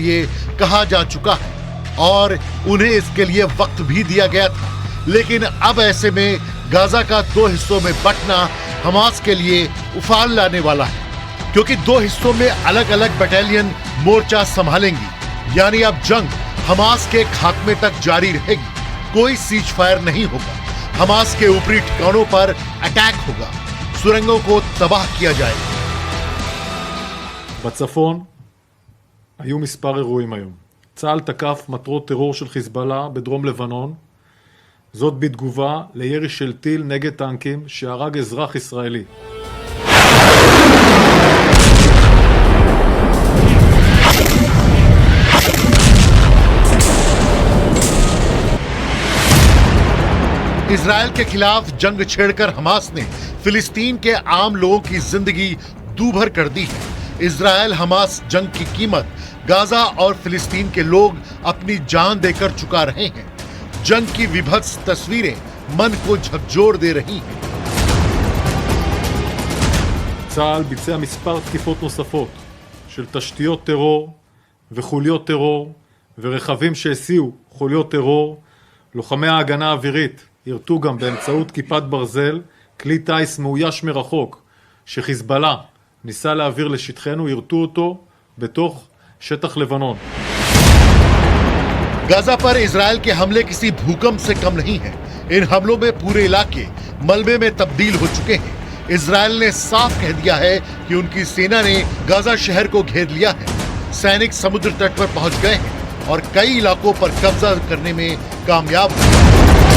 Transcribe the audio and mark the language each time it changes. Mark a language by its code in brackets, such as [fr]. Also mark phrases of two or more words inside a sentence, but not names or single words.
[hi] लिए कहा जा चुका है और उन्हें इसके लिए वक्त भी दिया गया था, लेकिन अब ऐसे में गाजा का 2 हिस्सों में बंटना हमास के लिए उफान लाने वाला है, क्योंकि 2 हिस्सों में अलग अलग बटालियन मोर्चा संभालेंगी। यानी अब जंग हमास के खात्मे तक जारी रहेगी। कोई [en] ceasefire [hi] नहीं होगा, हमास के ऊपरी ठिकानों पर अटैक होगा, सुरंगों को तबाह किया जाएगा। [he] בצפון היו מספר אירועים היום. צה"ל תקף מטרות טרור של חיזבאללה בדרום לבנון, זאת בתגובה לירי של טיל נגד טנקים שהרג אזרח ישראלי. [hi] इजरायल के खिलाफ जंग छेड़कर हमास ने फिलिस्तीन के आम लोगों की जिंदगी दूभर कर दी है। इजरायल हमास जंग की कीमत गाजा और फिलिस्तीन के लोग अपनी जान देकर चुका रहे हैं। जंग की विभत्स तस्वीरें मन को झकझोर दे रही हैं। [he] צה"ל ביצע מספר תקיפות נוספות של תשתיות טרור וחוליות טרור ורכבים שהסיעו חוליות טרור. לוחמי ההגנה האווירית ירתו גם באמצעות כיפת ברזל כלי טיס מאויש מרחוק שחיזבאללה ניסה להעביר לשטחנו, ירתו אותו בתוך שטח לבנון. [hi] गाजा पर इजरायल के हमले किसी भूकंप से कम नहीं है। इन हमलों में पूरे इलाके मलबे में तब्दील हो चुके हैं। इजरायल ने साफ कह दिया है कि उनकी सेना ने गाजा शहर को घेर लिया है। सैनिक समुद्र तट पर पहुंच गए हैं और कई इलाकों पर कब्जा करने में कामयाब हुए।